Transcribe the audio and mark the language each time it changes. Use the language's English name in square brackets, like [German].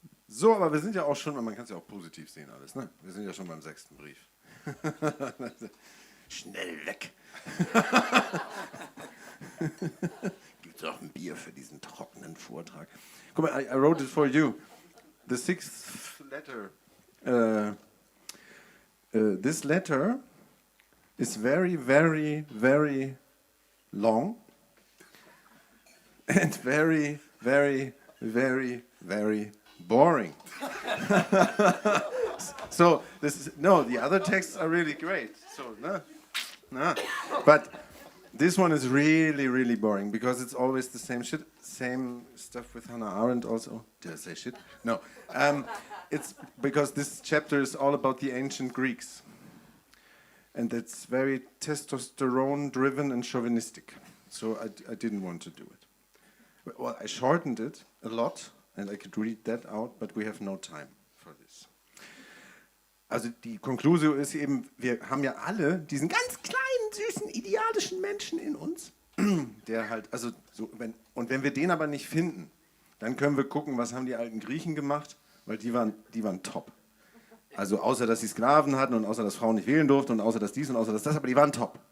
[German] So, aber wir sind ja auch schon, man kann es ja auch positiv sehen alles, ne? Wir sind ja schon beim 6. Brief. Schnell weg. Gibt's auch ein Bier für diesen trockenen Vortrag? Guck mal, [English] I wrote it for you. The 6th letter. This letter is very, very, very long and very, very, very, very boring. So the other texts are really great. So no. But this one is really, really boring because it's always the same shit. Same stuff with Hannah Arendt also. Did I say shit? No. It's because this chapter is all about the ancient Greeks. And it's very testosterone-driven and chauvinistic. So I didn't want to do it. Well, I shortened it a lot, and I could read that out, but we have no time for this. [German] Also die Konklusion ist eben, wir haben ja alle diesen ganz kleinen, süßen, idealischen Menschen in uns, der halt, also so, wenn wir den aber nicht finden, dann können wir gucken, was haben die alten Griechen gemacht, weil die waren top. Also außer, dass sie Sklaven hatten und außer, dass Frauen nicht wählen durften und außer, dass dies und außer, dass das, aber die waren top.